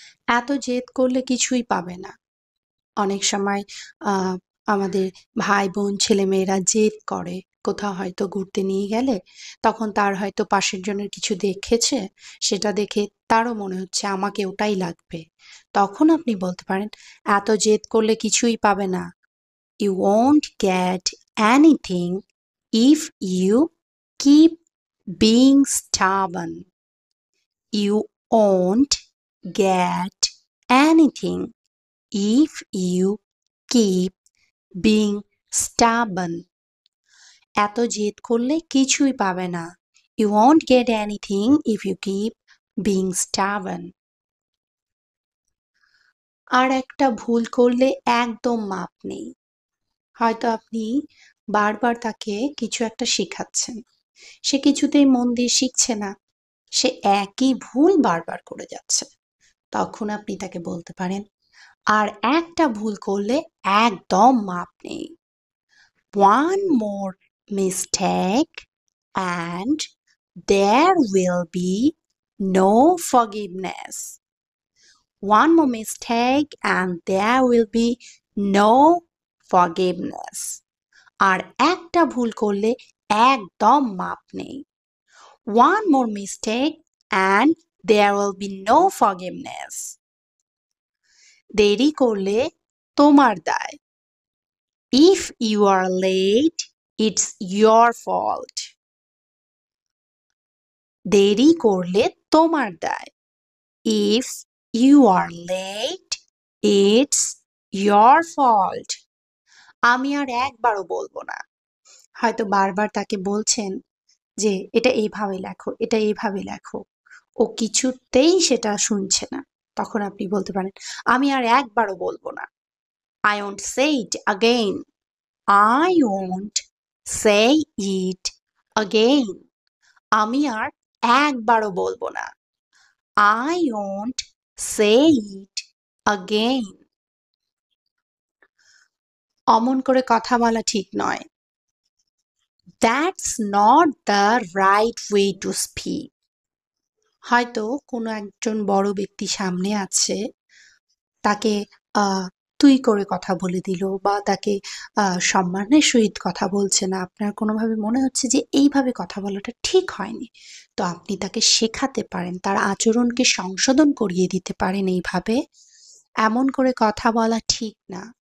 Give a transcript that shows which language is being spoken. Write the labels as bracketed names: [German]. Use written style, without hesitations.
[Bangla] এত জেদ করলে কিছুই পাবে না। অনেক সময় আহ, আমাদের ভাই বোন ছেলেমেয়েরা জেদ করে, কোথাও হয়তো ঘুরতে নিয়ে গেলে তখন তার হয়তো পাশের জনের কিছু দেখেছে, সেটা দেখে তারও মনে হচ্ছে আমাকে ওটাই লাগবে। তখন আপনি বলতে পারেন, এত জেদ করলে কিছুই পাবে না। [English] You won't get anything if you keep being stubborn. You won't get anything if you keep being stubborn. [Bangla] এত জেদ করলে কিছুই পাবে না। [English] You won't get anything if you keep being stubborn. [Bangla] আর একটা ভুল করলে একদম মাপ নেই। হয়তো আপনি বারবার তাকে কিছু একটা শেখাচ্ছেন, সে কিছুতেই মন দিয়ে শিখছে না, সে একই ভুল বারবার করে যাচ্ছে। তখন আপনি তাকে বলতে পারেন, আর একটা ভুল করলে একদম মাপ নেই। [English] One more mistake and there will be no forgiveness. One more mistake and there will be no forgiveness. [Bangla] আর একটা ভুল করলে একদম মাপ নেই। [English] One more mistake and there will be no forgiveness. [Bangla] দেরি করলে তোমার দায়। [English] If you are late, it's your fault. [Bangla] দেরি করলে তোমার দায়। [English] If you are late, it's your fault. [Bangla] আমি আর একবারও বলবো না। হয়তো বারবার তাকে বলছেন যে এটা এইভাবে লেখো, এটা এইভাবে লেখো, ও কিছুতেই সেটা শুনছে না। তখন আপনি বলতে পারেন, আমি আর একবারও বলবো না। [English] I won't say it again. I won't say it again. [Bangla] আমি আর একবারও বলবো না। [English] I won't say it again. [Bangla] অমন করে কথা বলা ঠিক নয়। [English] That's not the right way to speak. [Bangla] হয়তো কোনো একজন বড় ব্যক্তি সামনে আছে, তাকে তুই করে কথা বলে দিল বা তাকে সম্মানের সহিত কথা বলছে না, আপনার কোনোভাবে মনে হচ্ছে যে এইভাবে কথা বলাটা ঠিক হয়নি। তো আপনি তাকে শেখাতে পারেন, তার আচরণকে সংশোধন করিয়ে দিতে পারেন এইভাবে, এমন করে কথা বলা ঠিক না।